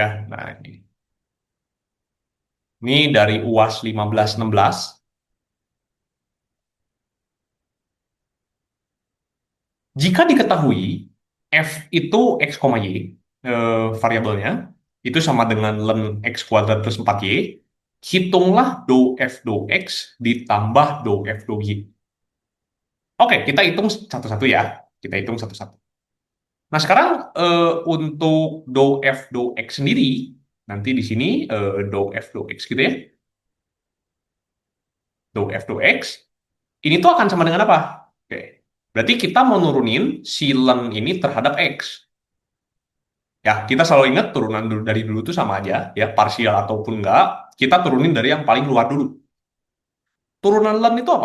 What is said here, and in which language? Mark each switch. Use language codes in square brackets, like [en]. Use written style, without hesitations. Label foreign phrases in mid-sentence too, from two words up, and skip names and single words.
[id] Nah, ini dari UAS 1516. Jika diketahui F itu X, Y, variabelnya, itu sama dengan len X kuadrat plus 4Y, hitunglah do F do X ditambah do F do Y. Oke, kita hitung satu-satu ya. Kita hitung satu-satu. Nah, sekarang untuk do F do X sendiri, nanti di sini do F do X gitu ya. Do F do X, ini tuh akan sama dengan apa? Oke, berarti kita mau nurunin si len ini terhadap X. Ya, kita selalu ingat turunan dari dulu itu sama aja, ya, parsial ataupun enggak, kita turunin dari yang paling luar dulu. Turunan len itu apa?